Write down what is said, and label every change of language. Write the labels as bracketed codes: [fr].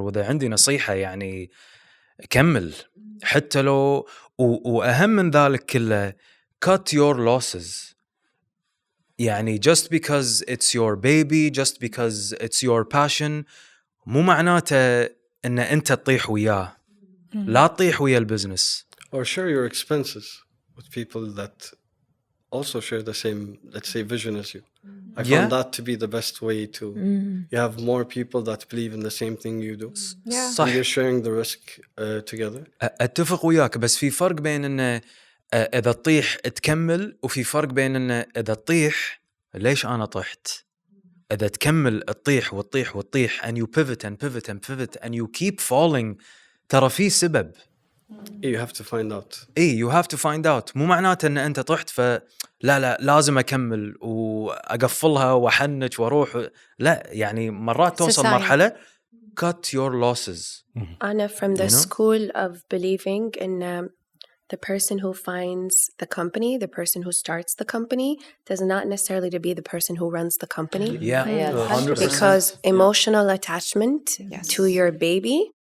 [ar] وإذا عندي نصيحة يعني كمل حتى لو وأهم من ذلك كله [en] cut your losses. يعني just because it's your baby, just because it's your passion [ar] مو معناته إن أنت تطيح وياه. لا تطيح ويا البزنس. [en] Or share your expenses with people that also share the same, let's say, vision as you. I found that to be the best way to you have more people that believe in the same thing you do. Yeah. And you're sharing the risk together. [ar] أتفق وياك، بس في فرق بين إنه إذا تطيح تكمل، وفي فرق بين إنه إذا تطيح ليش أنا طحت. إذا تكمل تطيح وتطيح وتطيح [en] and you pivot and pivot and pivot and you keep falling، [ar] ترى في سبب. [en] You have to find out. you have to find out. [ar] مو معناته إن أنت طحت لا لازم أكمل وأقفلها وأحنج وأروح. لا يعني مرات توصل مرحلة [en] cut your losses. [ar] أنا [en] from the school of believing in the person who finds the company, the person who starts the company, does not necessarily to be the person who runs the company. Yeah, 100%. Because emotional attachment to your baby.